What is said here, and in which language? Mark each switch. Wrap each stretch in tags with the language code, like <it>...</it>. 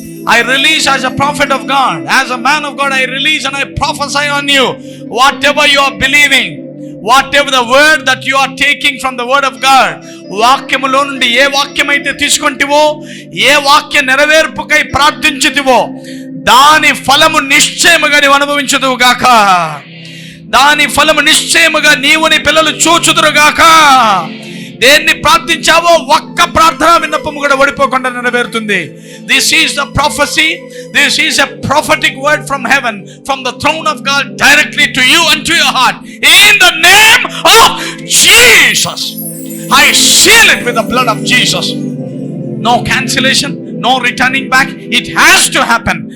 <en>I release as a prophet of God, as a man of God, I release and I prophesy on you. Whatever you are believing, whatever the word that you are taking from the word of God,</en> <te>వాక్యములో నుండి ఏ వాక్యం అయితే తీసుకుంటివో, ఏ వాక్య నెరవేర్పుకై ప్రార్థించుతివో, దాని ఫలము నిశ్చయముగా నీవు అనుభవించుదువు గాక. దాని ఫలము నిశ్చయముగా నీవు నీ పిల్లలు చూచుదురు గాక. దేన్ని ప్రార్థించావో ఒక్క ప్రార్థన విన్నపము కూడా ఓడిపోకుండా నెరవేరుతుంది.</te> <en>This is the prophecy. This is a prophetic word from heaven, from the throne of God, directly to you and to your heart. In the name of Jesus, I seal it with the blood of Jesus. No cancellation, no returning back. It has to happen.</en>